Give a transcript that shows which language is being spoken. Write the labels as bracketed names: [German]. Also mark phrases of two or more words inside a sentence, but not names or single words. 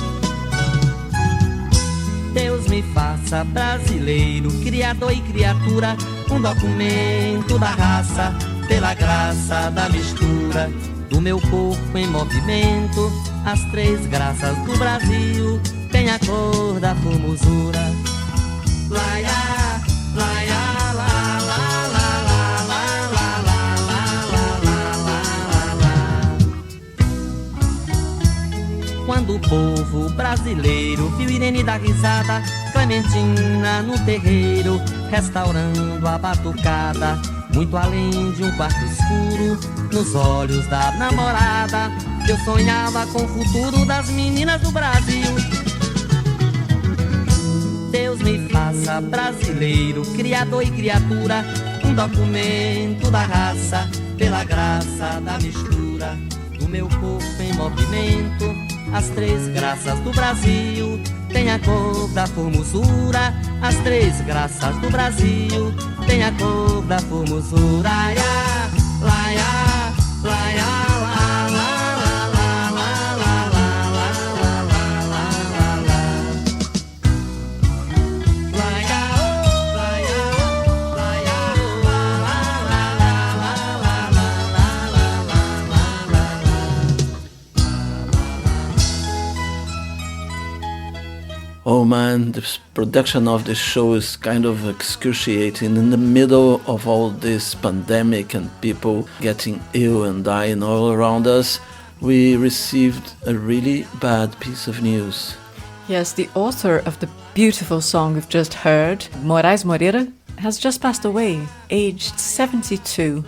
[Portuguese] Deus me faça brasileiro, criador e criatura, um documento da raça, pela graça da mistura do meu corpo em movimento. As três graças do Brasil têm a cor da formosura. Laia, laia, la, la, la, la, la, la, la, la, la, la. Quando o povo brasileiro viu Irene dar risada, Clementina no terreiro, restaurando a batucada, muito além de um quarto escuro, nos olhos da namorada, eu sonhava com o futuro das meninas do Brasil. Deus me faça brasileiro, criador e criatura, um documento da raça, pela graça da mistura do meu corpo em movimento. As três graças do Brasil têm a cor da formosura. As três graças do Brasil têm a cor da formosura. Laia, laia, laia, la, la, la, la, la, la, la, la, la, la. Laia, laia, laia, la, la, la, la, la, la, la, la. [English] Oh man, the production of the show is kind of excruciating. In the middle of all this pandemic and people getting ill and dying all around us, we received a really bad piece of news. Yes, the author of the beautiful song we've just heard, Moraes Moreira, has just passed away, aged 72.